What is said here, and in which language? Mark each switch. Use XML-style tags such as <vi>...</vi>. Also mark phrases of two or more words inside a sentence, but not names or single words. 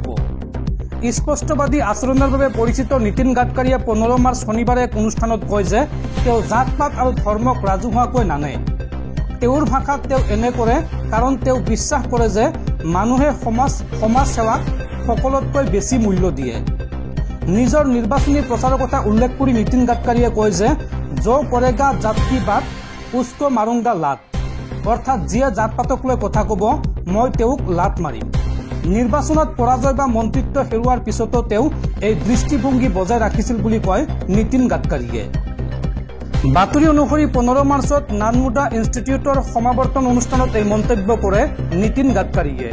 <as>স্পষ্টবাদী আচৰণৰ বাবে পৰিচিত নীতিন গাডকাৰীয়ে 15 মাৰ্চ শনিবাৰে এক অনুষ্ঠানত কয় যে তেওঁ জাত-পাত আৰু ধৰ্মক ৰাজহুৱাকৈ নানে। তেওঁৰ ভাষাত তেওঁ এনে কৰে কাৰণ তেওঁ বিশ্বাস কৰে যে মানুহে সমাজ সেৱাক সকলোতকৈ বেছি মূল্য দিয়ে। নিজৰ নিৰ্বাচনী প্ৰচাৰৰ কথা উল্লেখ কৰি নীতিন গাডকাৰীয়ে কয় যে</as> <hi>जो करेगा जात की बात उसको मारूंगा लात,</hi> <as>অৰ্থাৎ যিয়ে জাত পাতক লৈ কথা কব মই তেওঁক লাত মাৰিম। নিৰ্বাচনত পৰাজয় বা মন্ত্ৰিত্ব হেৰুৱাৰ পিছতো তেওঁ এই দৃষ্টিভংগী বজাই ৰাখিছিল বুলি কয় নীতিন গাডকাৰীয়ে। বাতৰি অনুসৰি 15 মাৰ্চত নানমুদা ইনষ্টিটিউটৰ সমাৱৰ্তন অনুষ্ঠানত এই মন্তব্য কৰে নীতিন গাডকাৰীয়ে।</as>